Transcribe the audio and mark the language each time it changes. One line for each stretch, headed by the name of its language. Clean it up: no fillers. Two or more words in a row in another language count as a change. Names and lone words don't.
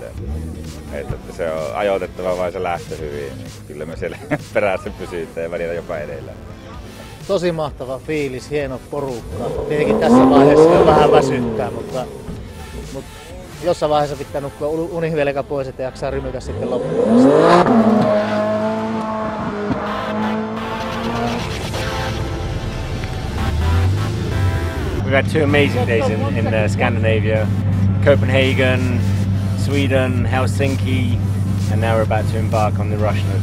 Finnish: Että se on ajoitettava vai se lähtö hyvin. Kyllä me siellä perässä pysytään ja välillä jopa edellä. Tosi mahtava fiilis, hieno porukka. Tietenkin tässä vaiheessa vähän väsyttää, mutta jossain vaiheessa pitää nukkua univelka pois, että jaksaa rymytä sitten loppuun asti.
English: We've had 2 amazing days in Scandinavia, Copenhagen, Sweden, Helsinki, and now we're about to embark on the Russian adventure.